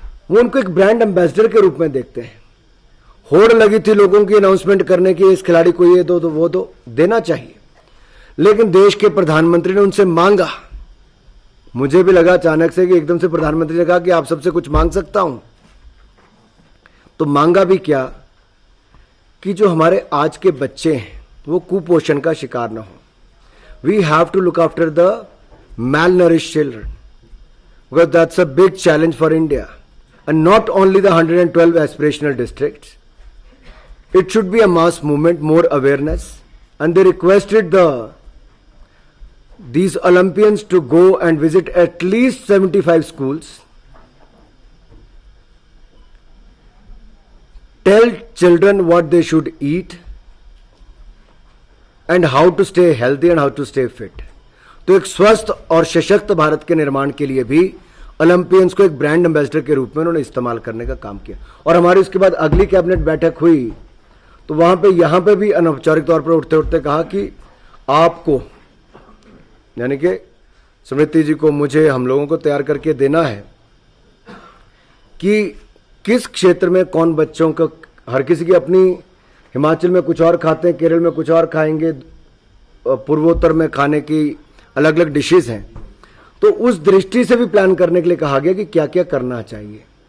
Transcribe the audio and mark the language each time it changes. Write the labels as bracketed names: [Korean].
[Hindi] वो उनको एक ब्रांड एम्बेसडर के रूप में देखते हैं। होड़ लगी थी लोगों की अनाउंसमेंट करने की, इस खिलाड़ी को ये दो तो वो दो, देना चाहिए, लेकिन देश के प्रधानमंत्री ने उनसे मांगा। मुझे भी लगा अचानक से कि एकदम से प्रधानमंत्री ने कहा कि आप सबसे कुछ मांग सकता हूं, तो मांगा भी क्या कि जो हमारे आज के बच्चे हैं वो कुपोषण का शिकार ना हो। [English] We have to look after the malnourished children, because that's a big challenge for India, and not only the 112 aspirational districts. It should be a mass movement, more awareness, and they requested these Olympians to go and visit at least 75 schools, tell children what they should eat and how to stay healthy and how to stay fit. [Hindi] तो एक स्वस्थ और सशक्त भारत के निर्माण के लिए भी ओलंपियंस को एक ब्रांड एम्बेसडर के रूप में उन्होंने इस्तेमाल करने का काम किया। और हमारी उसके बाद अगली कैबिनेट बैठक हुई तो वहां पे यहां पे भी अनौपचारिक तौर पर उठते उठते कहा कि आपको, यानी कि स्मृति जी को, मुझे, हम लोगों को तैयार करके देना है कि किस क्षेत्र में कौन बच्चों को, हर किसी की अपनी, हिमाचल में कुछ और खाते हैं, केरल में कुछ और खाएंगे, पूर्वोत्तर में खाने की अलग अलग डिशेस हैं, तो उस दृष्टि से भी प्लान करने के लिए कहा गया कि क्या क्या करना चाहिए।